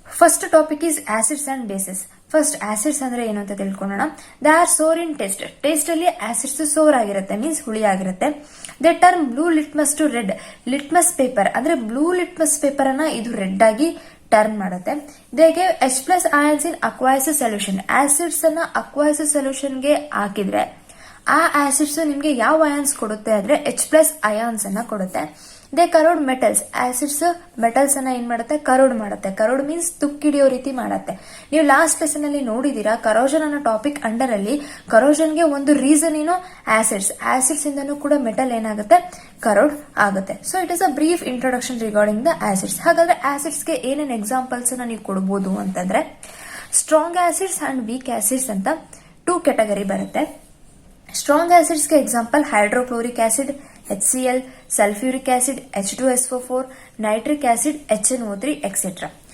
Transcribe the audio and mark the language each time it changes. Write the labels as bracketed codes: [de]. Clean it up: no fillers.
[en] First topic is acids and bases. [kn] First acids ಅಂದ್ರೆ ಏನು ಅಂತ ತಿಳ್ಕೊಳ್ಳೋಣ. [en] they are sour in taste [kn] ಅಲ್ಲಿ ಆಸಿಡ್ಸ್ ಸೋರ್ ಆಗಿರುತ್ತೆ, ಮೀನ್ಸ್ ಹುಳಿ ಆಗಿರುತ್ತೆ. [en] They turn blue litmus to red. [kn] Litmus paper ಅಂದ್ರೆ ಬ್ಲೂ ಲಿಟ್ಮಸ್ ಪೇಪರ್ ಅನ್ನ ಇದು ರೆಡ್ ಆಗಿ ಟರ್ನ್ ಮಾಡುತ್ತೆ. [en] They gave H+ ions in aqueous solution. [kn] Acids ಅನ್ನ aqueous solution ಗೆ ಹಾಕಿದ್ರೆ ಆ ಆಸಿಡ್ಸ್ ನಿಮ್ಗೆ ಯಾವ ಅಯಾನ್ಸ್ ಕೊಡುತ್ತೆ ಅಂದ್ರೆ H+ ions ಅನ್ನ ಕೊಡುತ್ತೆ. [en] They corrode metals. [kn] Acids metals ಅನ್ನ ಏನ್ ಮಾಡುತ್ತೆ, ಕರೋಡ್ ಮಾಡುತ್ತೆ. ಕರೋಡ್ ಮೀನ್ಸ್ ತುಕ್ಕಿಡಿಯೋ ರೀತಿ ಮಾಡುತ್ತೆ. ನೀವು ಲಾಸ್ಟ್ ಲೆಸನ್ ಅಲ್ಲಿ ನೋಡಿದೀರಾ, ಕರೋಷನ್ ಅನ್ನೋ ಟಾಪಿಕ್ ಅಂಡರ್ ಅಲ್ಲಿ ಕರೋಷನ್ ಗೆ ಒಂದು ರೀಸನ್ ಏನು, ಆಸಿಡ್ಸ್ ಇಂದನೂ ಕೂಡ ಮೆಟಲ್ ಏನಾಗುತ್ತೆ, ಕರೋಡ್ ಆಗುತ್ತೆ. [en] So it is a brief introduction regarding the acids. [kn] ಹಾಗಾದ್ರೆ ಆಸಿಡ್ಸ್ ಗೆ ಏನೇನ್ ಎಕ್ಸಾಂಪಲ್ಸ್ ನೀವು ಕೊಡಬಹುದು ಅಂತಂದ್ರೆ strong acids and weak acids ಅಂತ 2 ಕ್ಯಾಟಗರಿ ಬರುತ್ತೆ. ಸ್ಟ್ರಾಂಗ್ ಆಸಿಡ್ಸ್ ಗೆ example hydrochloric acid, HCl, sulfuric acid, H2SO4, nitric acid, HNO3, etc.